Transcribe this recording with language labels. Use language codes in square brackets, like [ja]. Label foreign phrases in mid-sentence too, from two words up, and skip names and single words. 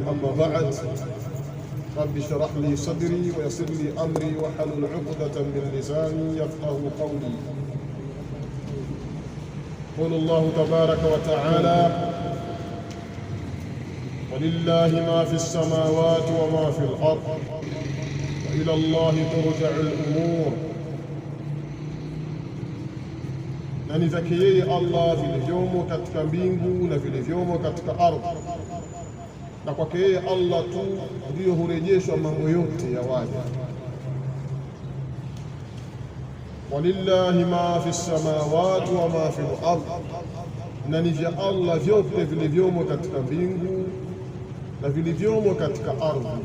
[ar] أما بعد، رب اشرح لي صدري ويسر لي أمري واحلل عقدة من لساني يفقه قولي. يقول الله تبارك وتعالى: ولله ما في السماوات وما في الأرض وإلى الله ترجع الأمور. [sw] Na ni vyake yeye Allah vilivyomo katika mbingu na vilivyomo katika ardhi, na kwake yeye Allah tu ndiyo hurejeshwa mambo yote ya waja. [ar] ولله ما في السماوات وما في الأرض, [sw] na ni vya Allah vyote vilivyomo katika mbingu na vilivyomo katika ardhi.